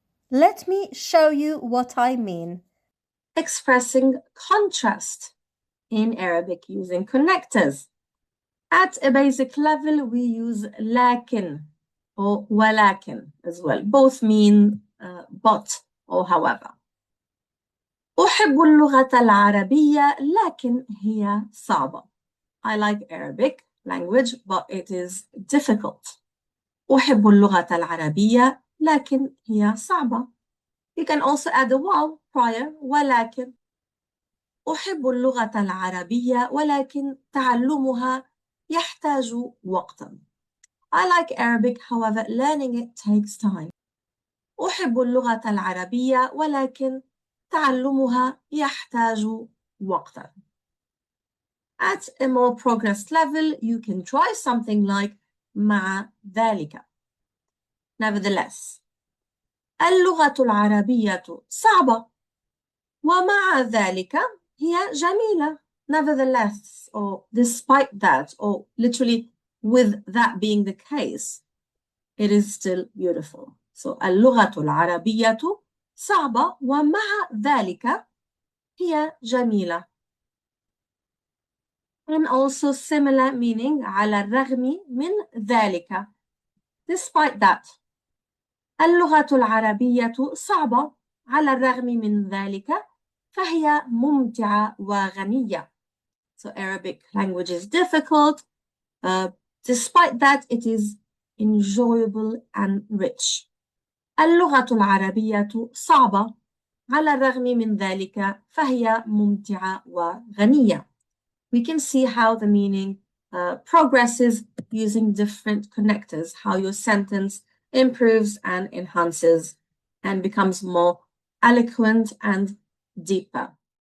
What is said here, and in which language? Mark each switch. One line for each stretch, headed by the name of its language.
English: Let me show you what I mean. Expressing contrast in Arabic using connectors. At a basic level, we use لكن or ولكن as well. Both mean but or however.
Arabic: أحب اللغة العربية لكن هي صعبة.
English: I like Arabic language, but it is difficult.
Arabic: أحب اللغة العربية لكن هي صعبة.
English: You can also add a wow prior ولكن.
Arabic: أحب اللغة العربية ولكن تعلمها يحتاج وقتا.
English: I like Arabic, however, learning it takes time.
Arabic: أحب اللغة العربية ولكن تعلمها يحتاج وقتا.
English: At a more progressed level, you can try something like
Arabic: مع ذلك.
English: Nevertheless,
Arabic: اللغة العربية صعبة ومع ذلك هي جميلة.
English: Nevertheless, or despite that, or literally with that being the case, it is still beautiful.
Arabic: So اللغة العربية صعبة ومع ذلك هي جميلة.
English: And also similar meaning
Arabic: على الرغم من ذلك.
English: Despite that.
Arabic: اللغة العربية صعبة على الرغم من ذلك فهي ممتعة وغنية.
English: So Arabic language is difficult. Despite that, it is enjoyable and rich.
Arabic: اللغة العربية صعبة على الرغم من ذلك فهي ممتعة وغنية.
English: We can see how the meaning progresses using different connectors, how your sentence improves and enhances and becomes more eloquent and deeper.